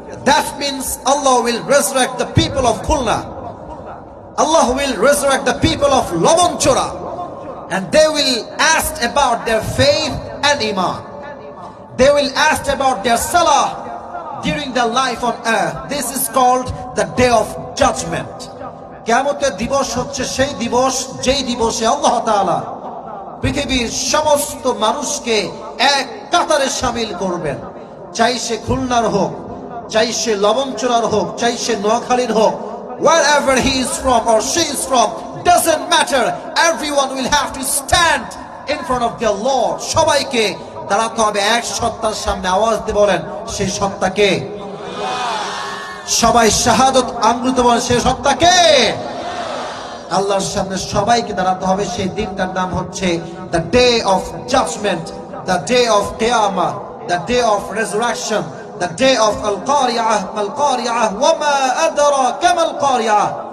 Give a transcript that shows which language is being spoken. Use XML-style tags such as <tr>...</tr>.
<en>That means Allah will resurrect the people of Khulna, Allah will resurrect the people of Lavanchora, and they will ask about their faith and iman. They will ask about their salah during their life on earth. This is called the day of judgment.</en> <bn>কিয়ামতের দিবস হচ্ছে সেই দিবস যেই দিবসে আল্লাহ তাআলা পৃথিবীর সমস্ত মানুষকে এক কাতারে শামিল করবেন। চাই সে খুলনার হোক, চাই সে লবণচোরার হোক, চাই সে নোয়াখালীর হোক,</bn> <en>wherever he is from or she is from, doesn't matter. Everyone will have to stand in front of their Lord.</en> <bn>সবাইকে দাঁড়াতে হবে এক সত্তার সামনে। আওয়াজ দিয়ে বলেন, সেই সত্তাকে? সবাই শাহাদত আঙ্গুল দিয়ে বলেন, সেই সত্তাকে? আল্লাহর সামনে সবাইকে দাঁড়াতে হবে। সেই দিনটার নাম হচ্ছে</bn> <en>the day of judgment, the day of qiyamah, the day of resurrection, the day of al-qari'ah,</en> <ar>mal-qari'ah, wa ma adraka mal-qari'ah.</ar>